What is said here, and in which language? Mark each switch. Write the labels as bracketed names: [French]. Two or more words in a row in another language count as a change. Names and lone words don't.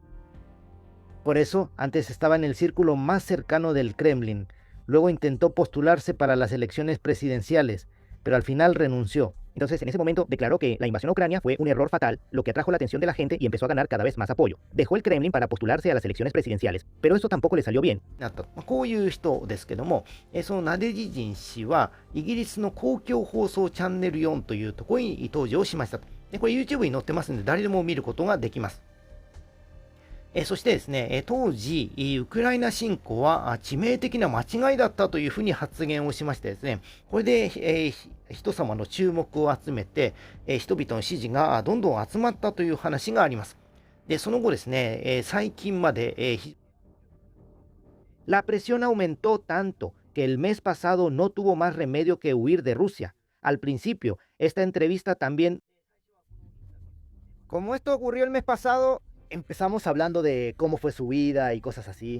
[Spanish] Por eso, antes estaba en el círculo más cercano del Kremlin. Luego intentó postularse para las elecciones presidenciales, pero al final renunció. Entonces, en ese momento declaró que la invasión a Ucrania fue un error fatal, lo que atrajo la atención de la gente y empezó a ganar cada vez más apoyo. Dejó el Kremlin para postularse a las elecciones presidenciales, pero eso tampoco le salió bien. [Japanese] こういう人ですけども、そのナデジジン氏はイギリスの公共放送チャンネル4というところに登場しましたと。でこれ YouTube に載ってますので誰でも見ることができます。そしてですね、当時、ウクライナ侵攻は致命的な間違いだったというふうに発言をしましてですね、これで、人様の注目を集めて、人々の支持がどんどん集まったという話があります。で、その後ですね、最近まで、 [Spanish] La presión aumentó tanto que el mes pasado no tuvo más remedio que huir de Rusia. Al principio, esta entrevista también... Como esto ocurrió el mes pasado, empezamos hablando de cómo fue su vida y cosas así.